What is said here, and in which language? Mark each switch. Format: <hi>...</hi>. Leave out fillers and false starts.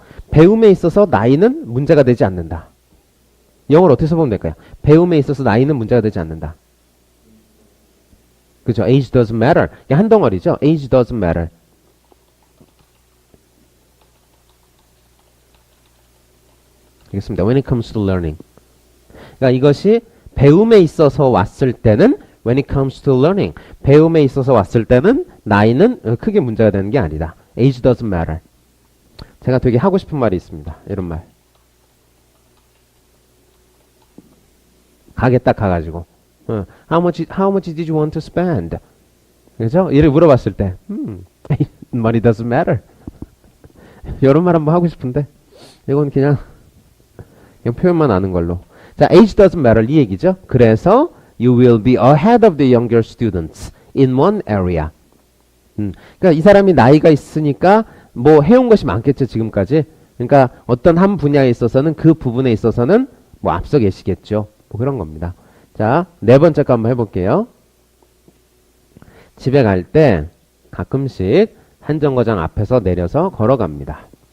<ko>배움에 있어서 나이는 문제가 되지 않는다. 영어로 어떻게 써보면 될까요? 배움에 있어서 나이는 문제가 되지 않는다. 그죠?</ko> <en>Age doesn't matter.</en> <ko>한 덩어리죠?</ko> <en>Age doesn't matter.</en> <ko>알겠습니다.</ko> <en>When it comes to learning.</en> <ko>그러니까 이것이 배움에 있어서 왔을 때는</ko> <en>when it comes to learning.</en> <ko>배움에 있어서 왔을 때는 나이는 크게 문제가 되는 게 아니다.</ko> <en>Age doesn't matter.</en> <ko>제가 되게 하고 싶은 말이 있습니다. 이런 말. 가게 딱 가가지고</ko> <en>how much did you want to spend?</en> <ko>그죠? 이를 물어봤을 때</ko> <en>money doesn't matter.</en> <ko>이런 말 한번 하고 싶은데 이건 그냥 표현만 아는 걸로. 자,</ko> <en>age doesn't matter</en> <ko>이 얘기죠. 그래서</ko> <en>you will be ahead of the younger students in one area.</en> <ko>그러니까 이 사람이 나이가 있으니까 뭐 해온 것이 많겠죠 지금까지. 그러니까 어떤 한 분야에 있어서는 그 부분에 있어서는 뭐 앞서 계시겠죠. 뭐 그런 겁니다. 자, 네 번째 거 한번 해볼게요. 집에 갈 때 가끔씩 한 정거장 앞에서 내려서 걸어갑니다.</ko>